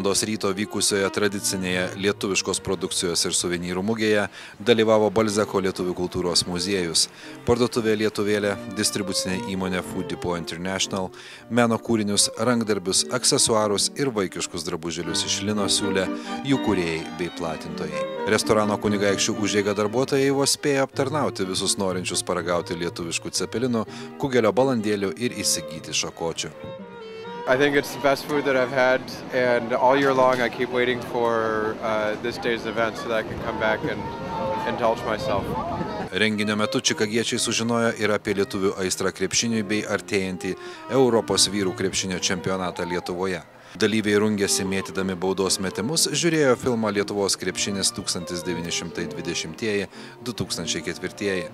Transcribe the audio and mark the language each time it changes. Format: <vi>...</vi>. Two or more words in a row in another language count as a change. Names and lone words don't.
<lt>Ryto vykusioje tradicinėje lietuviškos produkcijos ir suvenyrų mugėje dalyvavo Balzako lietuvių kultūros muziejus, parduotuvė Lietuvėlė, distribucinė įmonė Food Depot International, meno kūrinius, rankdarbius, aksesuarus ir vaikiškus drabužėlius iš lino siūlė jų kūrėjai bei platintojai. Restorano Kunigaikščių užeiga darbuotojai vos spėjo aptarnauti visus norinčius paragauti lietuviškų cepelinų, kugelio balandėlių ir įsigyti šakočių.</lt> <en>I think it's the best food that I've had, and all year long I keep waiting for this day's event so that I can come back and indulge myself.</en> <lt>Renginio metu čikagiečiai sužinojo ir apie lietuvių aistrą krepšiniui bei artėjantį Europos vyrų krepšinio čempionatą Lietuvoje. Dalyviai rungėsi mėtydami baudos metimus, žiūrėjo filmą Lietuvos krepšinis 1920–2004.</lt>